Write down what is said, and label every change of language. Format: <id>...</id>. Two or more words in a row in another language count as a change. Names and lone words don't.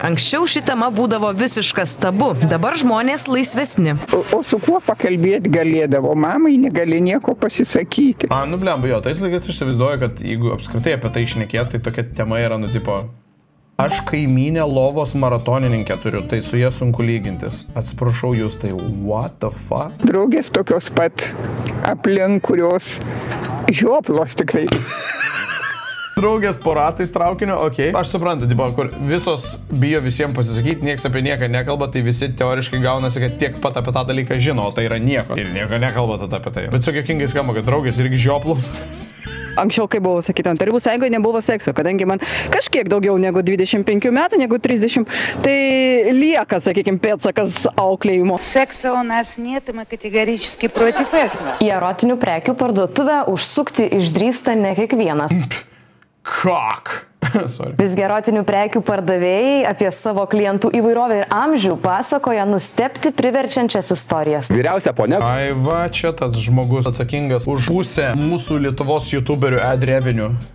<lt>Anksčiau ši tema būdavo visiškas tabu. Dabar žmonės laisvesni. O su kuo pakalbėti galėdavo? Mamai negali nieko pasisakyti. Blemba, jo, tais laikais aš įsivaizduoju, kad jeigu apskritai apie tai šnekėt, tai tokia tema yra, tipo, aš kaimynę lovos maratonininkę turiu, tai su jie sunku lygintis. Atsiprašau jūs, tai</lt> <en>what the fuck?</en> <lt>Draugės tokios pat aplink, kurios žioplos tikrai. Draugės po ratais traukinio, okei. Aš suprantu, tipo, kur visos bijo visiems pasisakyti, nieks apie nieką nekalba, tai visi teoriškai gaunasi, kad tiek pat apie tą dalyką žino, o tai yra nieko. Ir nieko nekalba tada apie tai. Bet su juokingai skamba, kad draugės irgi žioplos. Anksčiau, kai buvo sakyta, Tarybų sąjungoje nebuvo sekso, kadangi man kažkiek daugiau negu 25 metų, negu 30, tai lieka, sakykime, pėdsakas auklėjimo.</lt> <ru>Секса у нас нет, и мы категорически против этого.</ru> <lt>Į erotinių prekių parduotuvę užsukti išdrįsta ne kiekvienas. Kak. Visgi erotinių prekių pardavėjai apie savo klientų įvairovę ir amžių pasakoja nustebti priverčiančias istorijas. Vyriausia ponia. Ai va, čia tas žmogus atsakingas už pusę mūsų Lietuvos youtuberių</lt> <en>ad revenue.</en>